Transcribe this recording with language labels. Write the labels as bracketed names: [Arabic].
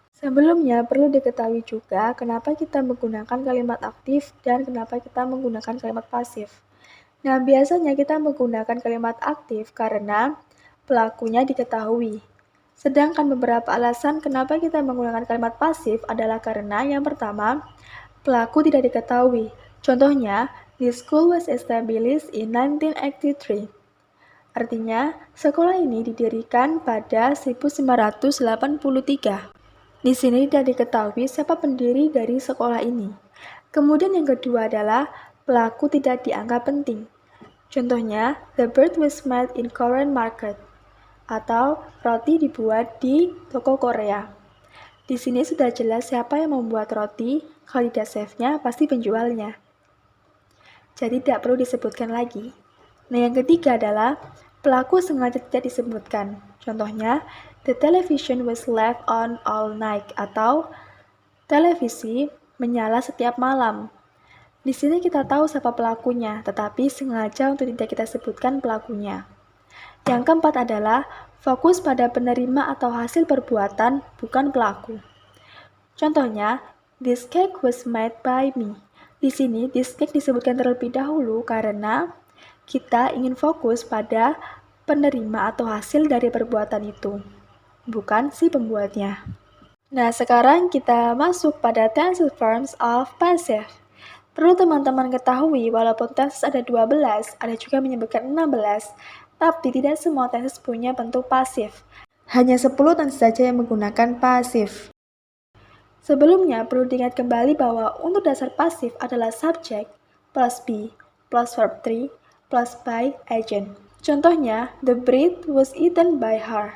[Indonesian] Sebelumnya, perlu diketahui juga kenapa kita menggunakan kalimat aktif dan kenapa kita menggunakan kalimat pasif. Nah, biasanya kita menggunakan kalimat aktif karena pelakunya diketahui. Sedangkan beberapa alasan kenapa kita menggunakan kalimat pasif adalah karena yang pertama, pelaku tidak diketahui. Contohnya, [English] the school was established in 1983. [Indonesian] Artinya, sekolah ini didirikan pada 1983. Di sini tidak diketahui siapa pendiri dari sekolah ini. Kemudian yang kedua adalah pelaku tidak dianggap penting. Contohnya, [English] the bread was made in Korean market. [Indonesian] Atau roti dibuat di toko Korea. Di sini sudah jelas siapa yang membuat roti, kalau tidak chefnya pasti penjualnya. Jadi tidak perlu disebutkan lagi. Nah, yang ketiga adalah pelaku sengaja tidak disebutkan. Contohnya, [English] the television was left on all night [Indonesian] atau televisi menyala setiap malam. Di sini kita tahu siapa pelakunya, tetapi sengaja untuk tidak kita sebutkan pelakunya. Yang keempat adalah fokus pada penerima atau hasil perbuatan, bukan pelaku. Contohnya, [English] this cake was made by me. [Indonesian] Di sini, this cake disebutkan terlebih dahulu karena kita ingin fokus pada penerima atau hasil dari perbuatan itu, bukan si pembuatnya. Nah, sekarang kita masuk pada tenses forms of passive. Perlu teman-teman ketahui, walaupun tenses ada 12, ada juga menyebutkan 16, tapi tidak semua tenses punya bentuk pasif. Hanya 10 tenses saja yang menggunakan pasif. Sebelumnya, perlu diingat kembali bahwa untuk dasar pasif adalah [English] subject plus be plus verb 3 plus by agent. [Indonesian] Contohnya, [English] the bread was eaten by her.